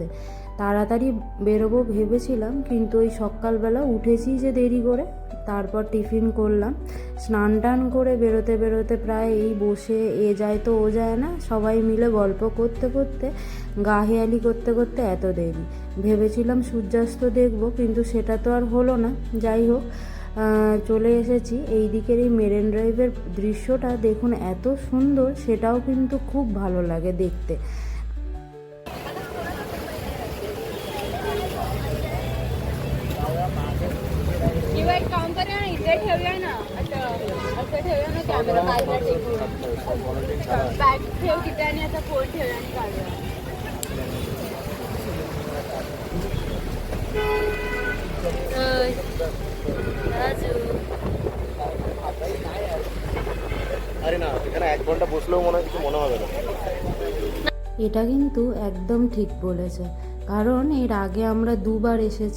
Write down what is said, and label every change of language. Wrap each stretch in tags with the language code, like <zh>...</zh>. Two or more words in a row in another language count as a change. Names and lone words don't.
<bn>তাড়াতাড়ি বেরোবো ভেবেছিলাম, কিন্তু ওই সকালবেলা উঠেছি যে দেরি করে, তারপর টিফিন করলাম, স্নান টান করে বেরোতে বেরোতে প্রায় এই বসে এ যায় তো ও যায় না, সবাই মিলে গল্প করতে করতে গা হেয়ালি করতে করতে এত দেরি। ভেবেছিলাম সূর্যাস্ত দেখব, কিন্তু সেটা তো আর হলো না। যাই হোক, চলে এসেছি। এই দিকের এই মেরিন ড্রাইভের দৃশ্যটা দেখুন, এত সুন্দর, সেটাও কিন্তু খুব ভালো লাগে দেখতে।</bn> <mr>किंवा एक काम करूया ना, इथे ठेवूया ना, असं ठेवूया ना, कॅमेरा बाजूला टेकून बॅग ठेव तिथे आणि आता फोन ठेवूया आणि काढूया.</mr> <bn>রাজু আরে না, এখানে 1 ঘন্টা বসলেও মনে হয় কিছু মনে হবে না। এটা কিন্তু একদম ঠিক বলেছে, কারণ এর আগে আমরা দুবার এসেছি।</bn>